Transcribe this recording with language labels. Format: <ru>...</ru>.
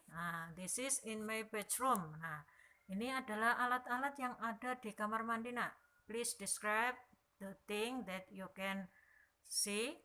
<en>Nah, this is in my bedroom.</en> <id>Nah, ini adalah alat-alat yang ada di kamar mandi, nak.</id> <en>Please describe the thing that you can see.</en>